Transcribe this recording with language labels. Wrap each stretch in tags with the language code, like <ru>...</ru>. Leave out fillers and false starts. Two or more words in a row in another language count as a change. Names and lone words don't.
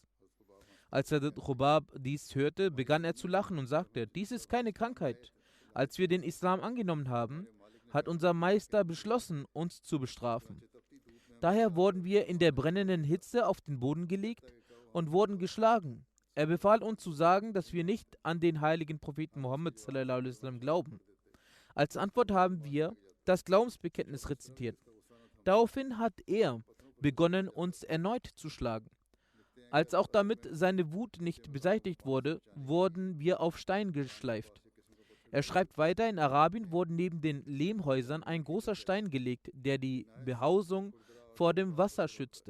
<de>Als Hazrat Khubab dies hörte, begann er zu lachen und sagte: Dies ist keine Krankheit. Als wir den Islam angenommen haben, hat unser Meister beschlossen, uns zu bestrafen. Daher wurden wir in der brennenden Hitze auf den Boden gelegt und wurden geschlagen. Er befahl uns zu sagen, dass wir nicht an den heiligen Propheten Muhammad</de> <ar>صلى الله عليه وسلم</ar> <de>glauben. Als Antwort haben wir das Glaubensbekenntnis rezitiert. Daraufhin hat er begonnen, uns erneut zu schlagen. Als auch damit seine Wut nicht beseitigt wurde, wurden wir auf Stein geschleift. Er schreibt weiter: In Arabien wurde neben den Lehmhäusern ein großer Stein gelegt, der die Behausung vor dem Wasser schützte.</de>